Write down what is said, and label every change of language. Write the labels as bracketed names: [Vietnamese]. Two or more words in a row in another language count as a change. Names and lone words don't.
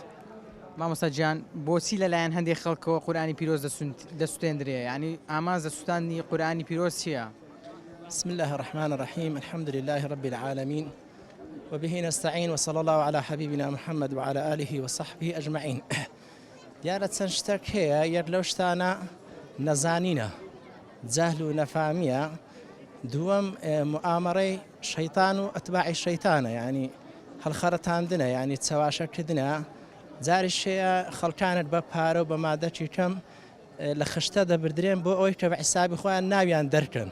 [Central Kurdish] مامۆستا گیان بۆچی لەلایەن هەندێک خەڵکەوە قورآنی پیرۆز دەسووتێندرێ، یعنی ئامانجە سووتانی قورآنی پیرۆز چییە؟ [Arabic] بسم الله الرحمن الرحيم الحمد لله رب العالمين وبه نستعين وصلى الله على حبيبنا محمد وعلى آله وصحبه أجمعين. [Central Kurdish] دیارە چەند شتێک هەیە یەک لەو شتانە نەزانینە، جەهل و نەفامیە، دووەم مؤامەڕەی شەیطان و ئەتباعی شەیطانە، یعنی هەڵخەرەتاندنە، یعنی چاواشەکردنە. جاریش هەیە خەڵکانت بە پارە و بە مادەی کەم لە خشتە دەبردرێن بۆ ئەوەی کە بە حیسابی خۆیان ناویان دەرکەن.